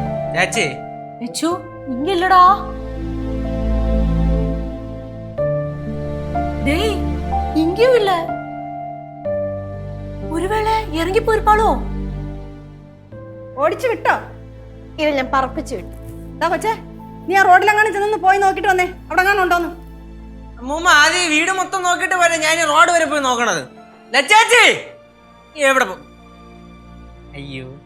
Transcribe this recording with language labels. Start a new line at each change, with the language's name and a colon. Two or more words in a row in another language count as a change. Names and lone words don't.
Malayalam: ചേച്ചി
Tamil: இங்க இல்லடா. டேய் இங்கேயும் இல்ல. ஒருவேளை இறங்கி போயிருப்பாளோ?
Malayalam: ഓടിച്ചു വിട്ടോ? ഇല്ല, ഞാൻ പറപ്പിച്ചു വിട്ടു. എന്താ കൊച്ചേ, നീ ആ റോഡിലെങ്ങാനും ചെന്നൊന്ന് പോയി നോക്കിട്ട് വന്നേ, അവിടെ എങ്ങാനും ഉണ്ടോന്ന്. അമ്മൂമ്മ ആദ്യം വീട് മൊത്തം നോക്കിട്ട് വരെ ഞാൻ റോഡ് വരെ പോയി നോക്കണത്. ലച്ചാച്ചി എവിടെ പോ? അയ്യോ